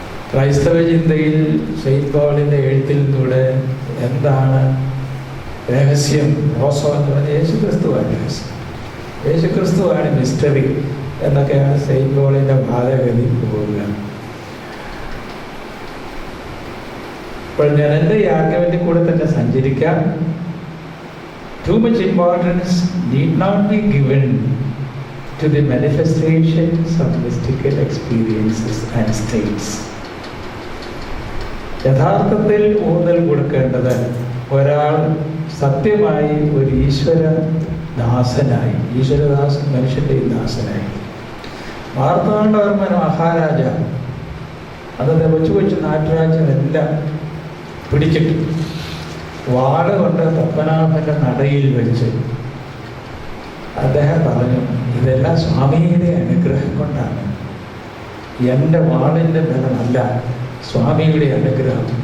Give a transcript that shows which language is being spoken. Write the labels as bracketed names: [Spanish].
[Malayalam] ക്രൈസ്തവ ചിന്തയിൽ സെയിന്റ് പോളിൻ്റെ എഴുത്തിൽ നിന്നൂടെ എന്താണ് രഹസ്യം? റോസോ എന്ന് പറഞ്ഞാൽ യേശുക്രിസ്തുവാണ് രഹസ്യം, യേശുക്രിസ്തുവാണ് മിസ്റ്ററി എന്നൊക്കെയാണ് സെയിന്റ് പോളിൻ്റെ വാദഗതി പോവുക. അപ്പോൾ ഞാൻ എൻ്റെ ഈ ആർഗ്യുമെൻറ്റിൽ കൂടെ തന്നെ സഞ്ചരിക്കാം. [English] Too much importance need not be given to the manifestations of mystical experiences and states. [Malayalam] യഥാർത്ഥത്തിൽ ഊന്നൽ കൊടുക്കേണ്ടത് ഒരാൾ സത്യമായി ഒരു ഈശ്വരദാസനായി, ഈശ്വരദാസൻ മനുഷ്യൻ്റെ ദാസനായി. മാർത്താണ്ഡവർമ്മൻ മഹാരാജാവ് അന്നത്തെ കൊച്ചു കൊച്ചു നാട്ടുരാജ്യമെല്ലാം പിടിച്ചിട്ട് വാള് കൊണ്ട് പത്മനാഭൻ്റെ നടയിൽ വെച്ച് അദ്ദേഹം പറഞ്ഞു, ഇതെല്ലാം സ്വാമിയുടെ അനുഗ്രഹം കൊണ്ടാണ്, എൻ്റെ വാളിൻ്റെ ബലമല്ല, സ്വാമിയുടെ അനുഗ്രഹം.